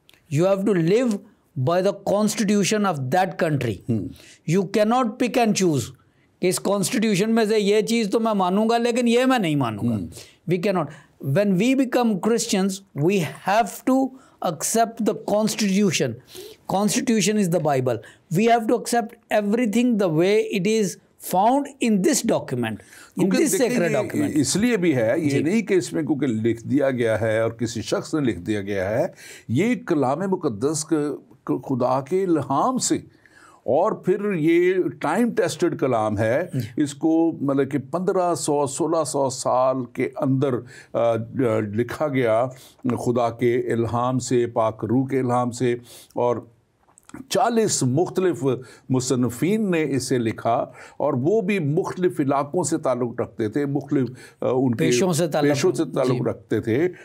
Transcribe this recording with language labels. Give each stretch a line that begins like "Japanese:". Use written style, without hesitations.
English: You have to live by the constitution of that country. You can not pick and choose
Hindi: कि इस constitution में से ये चीज़ तो मैं मानूंगा लेकिन ये मैं नहीं मानूंगा।
English: We can not. When we become Christians we have to accept the constitution. Constitution is the Bible. We have to accept everything the way it is found in this document, in this sacred document.
Hindi: इसलिए भी है, ये नहीं कि इसमें क्योंकि लिख दिया गया है और किसी शख्स ने लिख दिया गया है, ये कलाम मुक़द्दस खुदा के इल्हाम से, और फिर ये टाइम टेस्टेड कलाम है। इसको मतलब कि 1500-1600 साल के अंदर लिखा गया खुदा के इल्हाम से, पाक रूह के इल्हाम से, और 40 मुख्तलिफ मुसन्निफ़ीन ने इसे लिखा, और वो भी मुख्तलिफ इलाकों से ताल्लुक़ रखते थे, मुख्तलिफ उनके पेशों से ताल्लुक़ रखते थे।